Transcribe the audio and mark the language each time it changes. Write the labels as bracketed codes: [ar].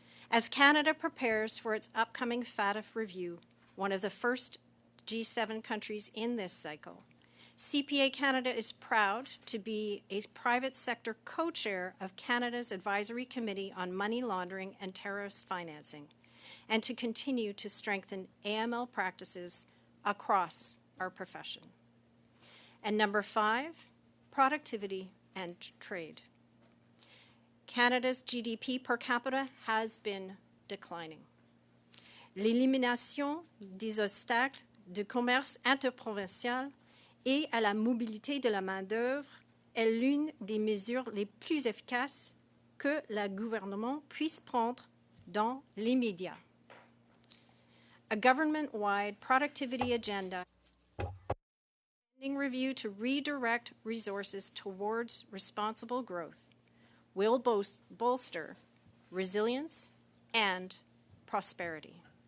[en] As Canada prepares for its upcoming FATF review, one of the first G7 countries in this cycle, CPA Canada is proud to be a private sector co-chair of Canada's Advisory Committee on Money Laundering and Terrorist Financing, and to continue to strengthen AML practices across our profession. And number 5, productivity and trade. Canada's GDP per capita has been declining. [fr] L'élimination des obstacles du commerce interprovincial et à la mobilité de la main-d'œuvre est l'une des mesures les plus efficaces que le gouvernement puisse prendre dans l'immédiat. [en] A government-wide productivity agenda review to redirect resources towards responsible growth will bolster resilience and prosperity.